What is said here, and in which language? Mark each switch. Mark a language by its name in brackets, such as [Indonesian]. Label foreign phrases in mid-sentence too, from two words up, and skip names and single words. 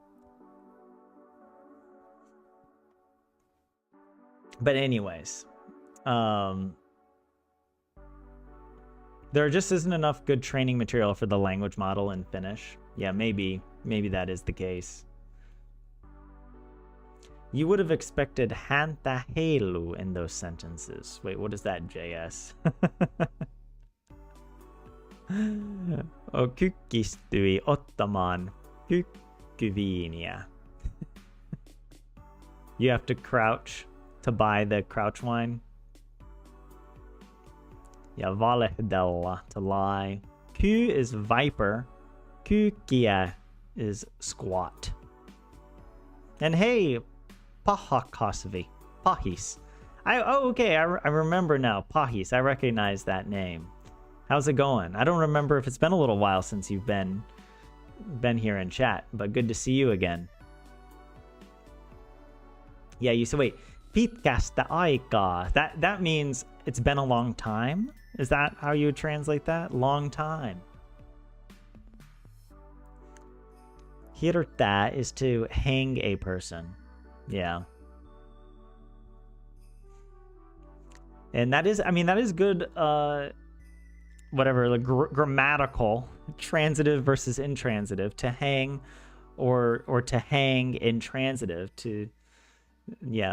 [English] But anyways, there just isn't enough good training material for the language model in Finnish. Yeah, maybe that is the case. You would have expected [Finnish] häntä heilu [English] in those sentences. Wait, what is that, JS? [Finnish] Kykkistyi ottamaan kykkyviiniä. [English] You have to crouch to buy the crouch wine. Yeah, valehdella, to lie. Ky is viper. Kykkiä is squat. And hey, pahakasvi. Pahis. Okay, I remember now. Pahis, I recognize that name. How's it going? I don't remember if it's been a little while since you've been here in chat, but good to see you again. Yeah, you said, wait, [Finnish] pitkästä aikaa. [English] That means it's been a long time? Is that how you would translate that? Long time. Hirtä is to hang a person. Yeah. And that is good whatever the grammatical transitive versus intransitive, to hang or to hang intransitive, to yeah.